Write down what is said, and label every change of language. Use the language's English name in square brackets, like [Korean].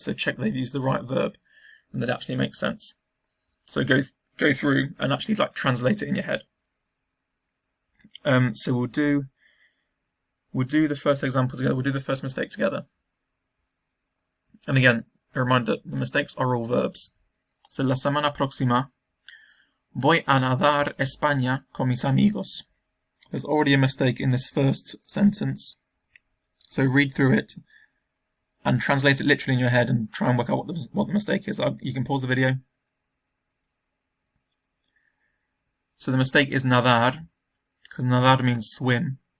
[English] So check they've used the right verb and that it actually makes sense. So go through and actually translate it in your head. So we'll do the first example together. We'll do the first mistake together. And again, a reminder, the mistakes are all verbs. [Spanish] So la semana próxima voy a nadar España con mis amigos. [English] There's already a mistake in this first sentence. So read through it and translate it literally in your head and try and work out what the mistake is. You can pause the video. So the mistake is nadar, because nadar means swim.